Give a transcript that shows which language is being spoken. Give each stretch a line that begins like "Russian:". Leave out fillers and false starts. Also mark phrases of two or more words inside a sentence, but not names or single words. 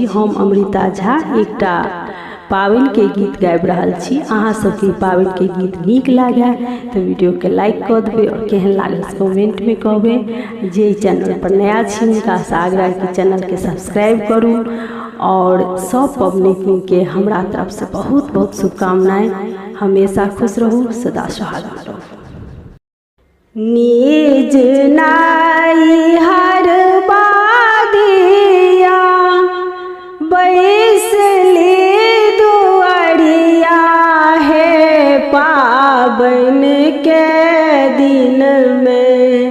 Maithili: हम अमृता झा एकटा पावन के गीत गाबि रहल छी। अहाँ सबके पावन के गीत नीक लागे तो वीडियो के लाइक कर देबे और केहन लागल कमेंट में कहबे। जे चैनल पर नया छी हुनका से आग्रह कि चैनल के सब्सक्राइब करू और सब पबनी के हमरा तरफ से बहुत बहुत शुभकामनाएं। हमेशा खुश रहू, सदा सुहागन रहू। निज नाई हर बादिया बैसली दुआरिया है पावन के दिन में।